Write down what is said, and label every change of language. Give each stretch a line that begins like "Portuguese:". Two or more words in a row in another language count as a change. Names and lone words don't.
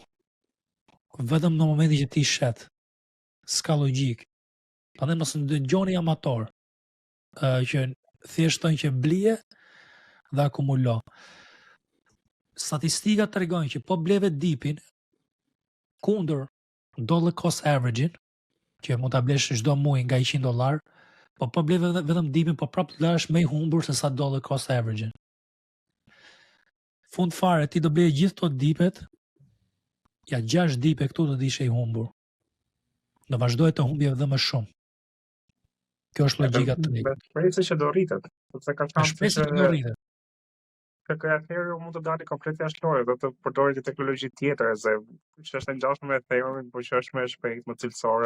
Albanian: Vetëm në momentin që ti shet, s'ka logjik. Prandaj mos ndëgjoni amator, që thjesht thonë që blije dhe akumulo. Statistikat tregojnë që po bleve dipin kundër
English: dollar cost average-
Albanian: in, që mund ta blesh çdo muaj nga $100, po bleve vetëm dipin, po prapë të lash më i humbur se sa
English: dollar cost average-
Albanian: in. Fund fare ti do bleje gjithë këto dipet, ja 6 dipe këtu do të ishe i humbur. Do vazhdoj të humbje edhe më shumë. Kjo është logjika të njëjtë. Shpresoj që do rritet, sepse ka shanse që do rritet. Kjo Ethereum mund të dalë komplet jashtë lojës, do të përdorë një teknologji tjetër, që është e ngjashme me Ethereum, por që është më e shpejtë, më cilësore.